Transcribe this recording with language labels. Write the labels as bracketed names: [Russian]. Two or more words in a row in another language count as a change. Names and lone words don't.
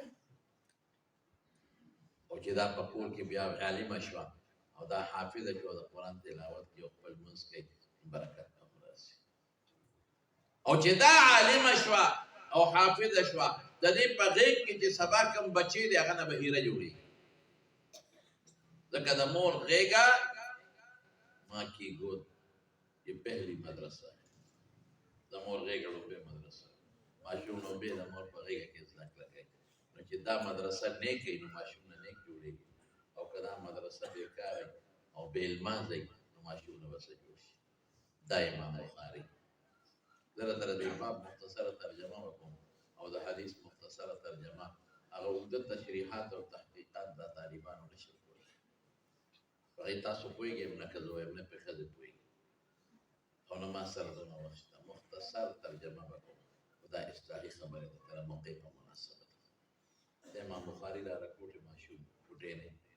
[Pashto] او چې دا په کور کې بیا عالمه شوه او دا حافظه شوه د قرآن تلاوت کې او خپل لمونځ کوي برکت به راسي او چې دا عالمه شوه او حافظه شوه د دې په غېږ کې چې سبا کوم بچی دی هغه نه به هیره جوړېږي ځکه د مور غېږه [Urdu] ماں کی گود یہ پہلی مدرسہ ہے [Pashto] د مور غېږه لومړۍ مدرسه ماشوم لومړی د مور په غېږه کې زده کړه کوي نو چې دا مدرسه نیک وي نو ماشوم نه نیک جوړېږي او که دا مدرسه بېکاره او بې لمانځه وي نو ماشوم نه به څه جوړ شي دا امام بخاري زه درته د باب مختصره ترجمه وکړم او د حدیث مختصره ترجمه هغه اوږده تشریحات او تحقیقات دا طالبانو نشي کولی په هغې تاسو پوهېږئ نه که زه وایم نه پرې ښځې پوهېږي او نه ما سره دونه وخت شته مختصر ترجمه به کوم خو دا اصطلاحي خبرې ده که د موقع په مناسبت د امام بخاري دا رکوټې ماشوم ټوټې نه